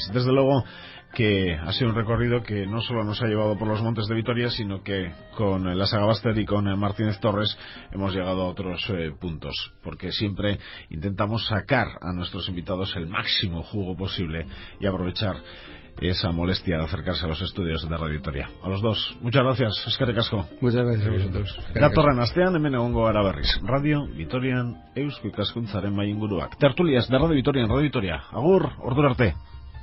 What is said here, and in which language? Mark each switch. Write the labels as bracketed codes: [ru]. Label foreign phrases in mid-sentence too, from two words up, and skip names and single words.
[es] Desde luego que ha sido un recorrido que no solo nos ha llevado por los montes de Vitoria, sino que con la Sagabaster y con Martínez Torres hemos llegado a otros puntos, porque siempre intentamos sacar a nuestros invitados el máximo jugo posible y aprovechar esa molestia de acercarse a los estudios de Radio Vitoria. A los dos, muchas gracias, [eu] eskerrik asko. [es] Muchas gracias a vosotros. [eu] Datorren astean hemen egongo gara berriz. Radio Vitorian Eusko Ikaskuntzaren mai inguruak. [es] Tertulias de Radio Vitoria en Radio Vitoria. [eu] Agur, ordura arte.